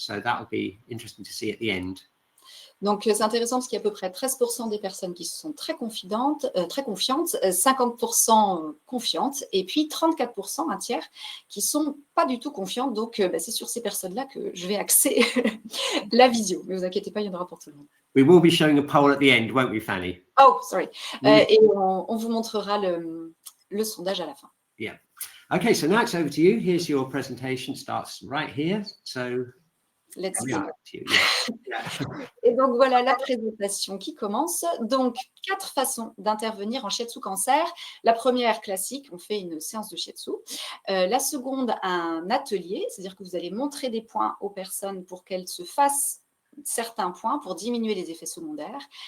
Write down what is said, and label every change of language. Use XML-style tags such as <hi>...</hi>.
<en>So that will be interesting to see at the end.</en> <fr>Donc, c'est intéressant parce qu'il y a à peu près 13% des personnes qui sont très confiantes, 50% confiantes, et puis 34%, un tiers, qui ne sont pas du tout confiantes. Donc, c'est sur ces personnes-là que je vais axer la visio. Mais ne vous inquiétez pas, il y en aura pour tout le monde.</fr> <en>We will be showing a poll at the end, won't we, Fanny? Oh, sorry.</en> <fr>Et on vous montrera le sondage à la fin.</fr> <en>Yeah. Okay, so now it's over to you. Here's your presentation. Starts right here. So Let's yeah.</en> <fr>Et donc, voilà la présentation qui commence. Donc, 4 façons d'intervenir en shiatsu cancer. La première, classique, on fait une séance de shiatsu. La seconde, un atelier, c'est-à-dire que vous allez montrer des points aux personnes pour qu'elles se fassent certains points pour diminuer les effets secondaires.</fr>